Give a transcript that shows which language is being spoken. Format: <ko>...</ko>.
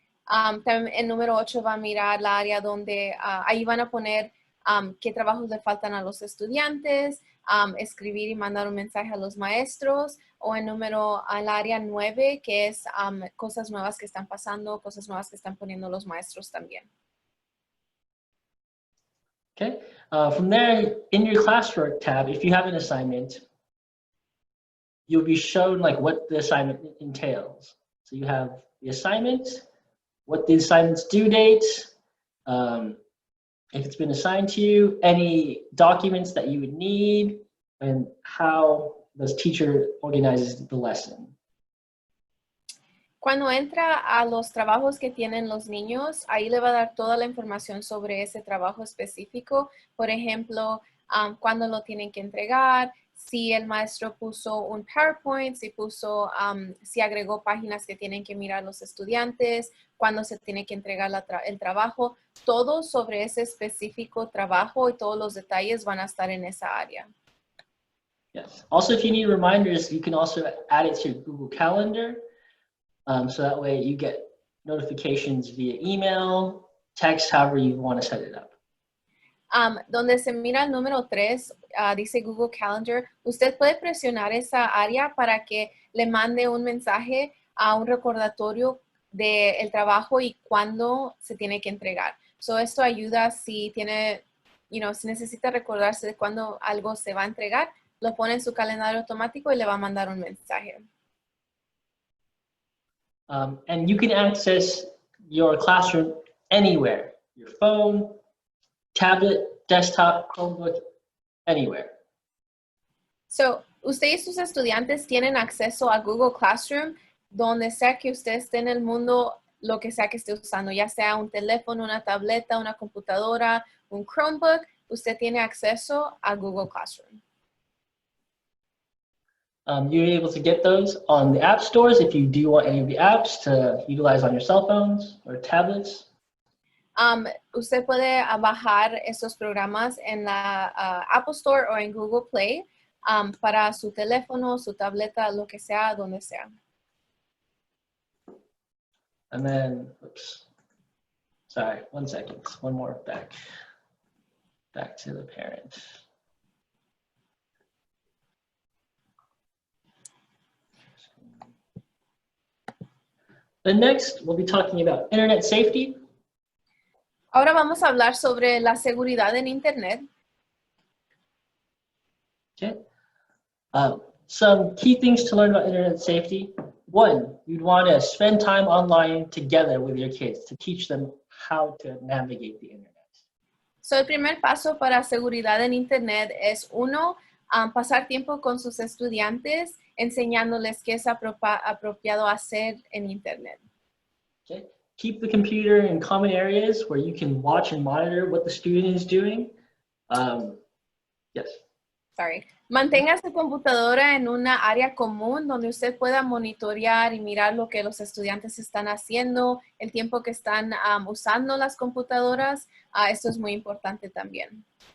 <es>También el número 8 va a mirar la área donde ahí van a poner qué trabajos le faltan a los estudiantes, escribir y mandar un mensaje a los maestros, o el área 9, que es cosas nuevas que están pasando, cosas nuevas que están poniendo los maestros también.</es> <en>Okay, from there, in your classwork tab, if you have an assignment, you'll be shown like what the assignment entails. So you have the assignment, what the assignment's due date, if it's been assigned to you, any documents that you would need, and how the teacher organizes the lesson.</en> <es>Cuando entra a los trabajos que tienen los niños, ahí le va a dar toda la información sobre ese trabajo específico. Por ejemplo, cuándo lo tienen que entregar, si el maestro puso un PowerPoint, si agregó páginas que tienen que mirar los estudiantes, cuándo se tiene que entregar el trabajo. Todo sobre ese específico trabajo y todos los detalles van a estar en esa área.</es> <en>Yes. Also, if you need reminders, you can also add it to Google Calendar. So that way you get notifications via email, text, however you want to set it up.</en> <es>Donde se mira el número 3, dice Google Calendar, usted puede presionar esa área para que le mande un mensaje a un recordatorio del trabajo y cuándo se tiene que entregar. So esto ayuda si tiene, si necesita recordarse de cuándo algo se va a entregar, lo pone en su calendario automático y le va a mandar un mensaje.</es> <en>And you can access your classroom anywhere, your phone, tablet, desktop, Chromebook, anywhere.</en> <es>So, usted y sus estudiantes tienen acceso a Google Classroom donde sea que usted esté en el mundo, lo que sea que esté usando, ya sea un teléfono, una tableta, una computadora, un Chromebook, usted tiene acceso a Google Classroom.</es> <en>You're able to get those on the app stores if you do want any of the apps to utilize on your cell phones or tablets.</en> <es>Usted puede bajar estos programas en la Apple Store o en Google Play para su teléfono, su tableta, lo que sea, donde sea.</es> <en>And then, oops, sorry, 1 second, one more back to the parent. Then next, we'll be talking about internet safety.</en> <es>Ahora vamos a hablar sobre la seguridad en Internet.</es> <en>Okay. Some key things to learn about internet safety. One, you'd want to spend time online together with your kids to teach them how to navigate the internet.</en> <es>So, el primer paso para seguridad en Internet es pasar tiempo con sus estudiantes enseñándoles qué es apropiado hacer en Internet.</es> <en>Okay. Keep the computer in common areas where you can watch and monitor what the student is doing. Yes. Sorry.</en> <es>Mantenga su computadora en una área común donde usted pueda monitorear y mirar lo que los estudiantes están haciendo, el tiempo que están usando las computadoras. Esto es muy importante también.</es>